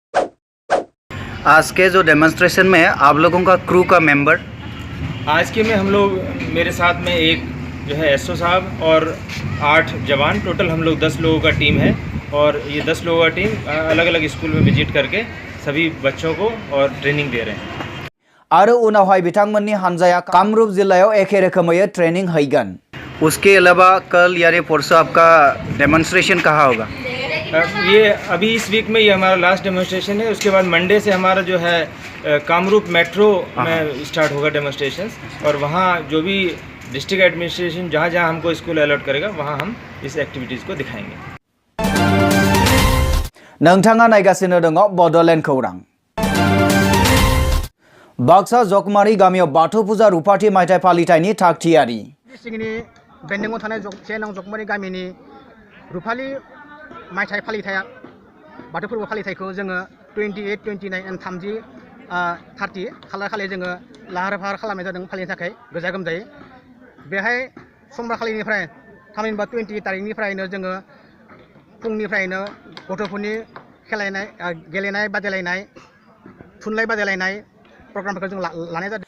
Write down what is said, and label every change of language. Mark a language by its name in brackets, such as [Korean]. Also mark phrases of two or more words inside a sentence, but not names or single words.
[Hindi] आज के जो डेमोन्स्ट्रेशन में आप लोगों का क्रू का मेंबर, आज के में हम लोग, मेरे साथ में एक जो है एसओ साहब और 8 जवान, टोटल हम लोग 10 लोगों का टीम है। और ये 10 लोगों का टीम अलग अलग स्कूल में विजिट करके सभी बच्चों को और ट्रेनिंग दे रहे हैं। [Bodo] आरो उनावहाय बिथांमोननि हानजाया कामरूप जिल्लायाव एखे रोखोमै ट्रेनिंग हैगोन। [Hindi] उसके अलावा कल यानी परसों आपका डेमोन्स्ट्रेशन कहाँ होगा? ये अभी इस वीक में ये हमारा लास्ट डेमोन्स्ट्रेशन है। उसके बाद मंडे से हमारा जो है कामरूप मेट्रो में स्टार्ट होगा डेमोन्स्ट्रेशन, और वहाँ जो भी डिस्ट्रिक्ट एडमिनिस्ट्रेशन जहाँ जहाँ हमको स्कूल अलॉट करेगा वहाँ हम इस एक्टिविटीज़ को दिखाएंगे। [Bodo] नोंथाङा नायगासिनो दङ बड'लेण्ड खौरां। बाक्सा जगमारी गामियाव बाथौ फुजा रुफाथि मायथाइ फालिथायनि थागथियारि। सिंगिनि बेन्दोंआव थानाय सेनां जगमारी गामिनि रुफालि मायथाइ फालिथाया बाथौ फोरबो फालिथायखौ जोङो 28, 29 and 30 30 खालार खालि जोङो लाहार फाहार खालामनाय जादों फालिनो थाखाय गोजा गोमजायै बेहाय समबार खालिनिफ्राय थामहिनबा 20 तारिखनिफ्रायनो जोङो फुंनिफ्रायनो गथ'फोरनि गेलेनाय बादायलायनाय थुनलाइ बादायलायनाय प्रग्रामफोरखौ जों लानाय जादों